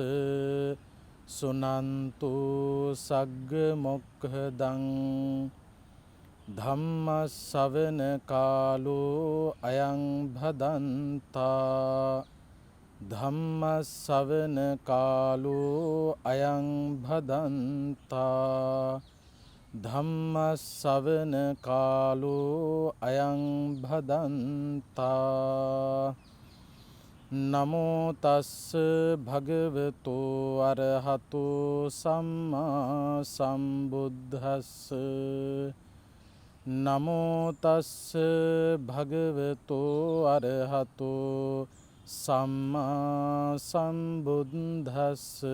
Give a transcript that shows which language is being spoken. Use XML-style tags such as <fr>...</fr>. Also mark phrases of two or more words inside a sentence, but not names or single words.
<pi>සුනන්තු සග්ග මොක්ඛදං ධම්ම ශ්‍රවණ කාලෝ අයං භදන්තා ධම්ම ශ්‍රවණ කාලෝ අයං භදන්තා ධම්මස්සවන කාලෝ අයං භදන්තා නමෝ තස්ස භගවතෝ අරහතෝ සම්මා සම්බුද්දස්ස නමෝ තස්ස භගවතෝ අරහතෝ සම්මා සම්බුද්දස්ස</pi>